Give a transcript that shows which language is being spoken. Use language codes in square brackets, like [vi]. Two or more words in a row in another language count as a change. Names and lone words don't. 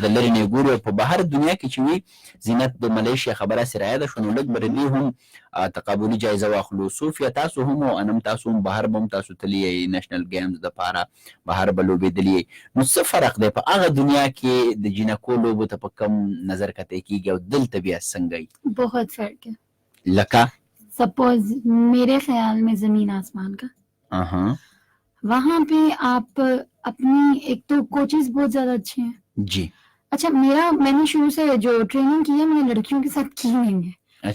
[ps] د لرې نه یې ګوري او په بهر دنیا کې چې وي زینت د ملیشیا خبره سې رایاده شوه نو لږ به د دې هم تقابلي جایزه واخلو صوفیا تاسو هم او انم تاسو هم بهر به هم تاسو تللی یئ [en] national games [ps] دپاره بهر به لوبېدلي یئ نو څه فرق دی په هغه دنیا کې د جینکو لوبو ته په کم نظر کتی کېږي او دلته بیا څنګه یي [ur] بہت فرق ہے [ps] لکه [ur] سپوز میرے خیال میں زمین آسمان کا وہاں پہ آپ اپنی ایک تو کوچز بہت زیادہ اچھے ہیں جی اچھا میں نے شروع سے جو ٹریننگ کی ہے میں نے لڑکیوں کے ساتھ کی نہیں ہے